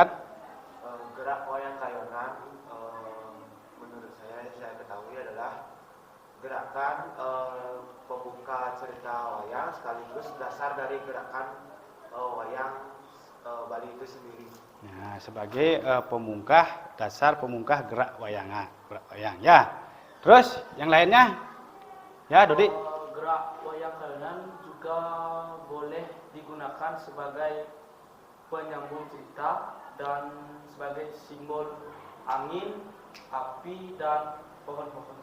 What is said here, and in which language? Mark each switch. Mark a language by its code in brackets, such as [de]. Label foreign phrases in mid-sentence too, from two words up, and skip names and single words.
[id] Gerak wayang kayonan menurut saya ketahui adalah gerakan pembuka cerita wayang sekaligus dasar dari gerakan wayang Bali itu sendiri. Nah, sebagai pemungkah, dasar pemungkah gerak wayang. Ya. Terus yang lainnya? Ya, Dodi. Gerak wayang kayonan juga boleh digunakan sebagai penyambung cerita dan sebagai simbol angin, api, dan pohon-pohon.